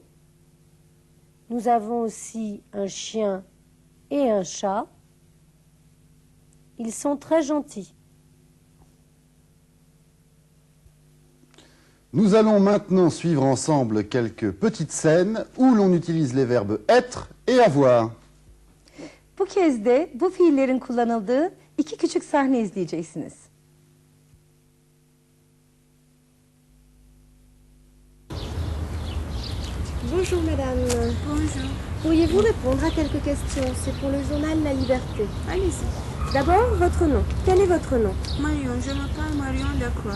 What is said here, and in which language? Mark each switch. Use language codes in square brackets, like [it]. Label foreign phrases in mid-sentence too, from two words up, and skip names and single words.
[fr] Nous avons aussi un chien et un chat. Ils sont très gentils. Nous allons maintenant suivre ensemble quelques petites scènes où l'on utilise les verbes être et avoir. [tr] Bu kez de bu fiillerin kullanıldığı 2 küçük sahne izleyeceksiniz. [fr] Bonjour madame. Bonjour. Pourriez-vous répondre à quelques questions? C'est pour le journal La Liberté. Allez-y. D'abord, votre nom. Quel est votre nom? Marion, je m'appelle Marion Lacroix.